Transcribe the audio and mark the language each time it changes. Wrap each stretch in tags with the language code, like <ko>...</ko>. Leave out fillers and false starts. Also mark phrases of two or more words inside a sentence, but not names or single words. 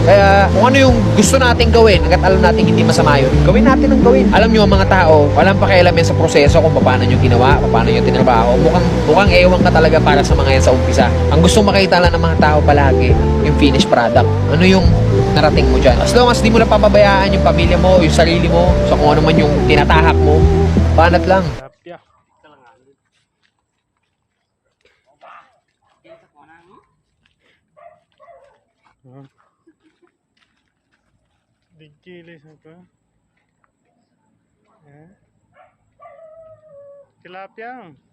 <tl>Kaya kung ano yung gusto nating gawin, hanggat alam natin hindi masama yun, gawin natin ang gawin. Alam nyo, ang mga tao, walang pakialam yan sa proseso kung paano nyo ginawa, paano nyo tinrabaho. Mukhang ewan ka talaga para sa mga yan sa umpisa. Ang gustong makita lang ng mga tao palagi, yung</tl> <en>finished product.</en> <tl>Ano yung narating mo dyan.</tl> <en>As long as</en> <tl>di mo na papabayaan yung pamilya mo, yung sarili mo, sa kung ano man yung tinatahak mo, banat lang. Tilapia. Digilis apa? Tilapia.</tl>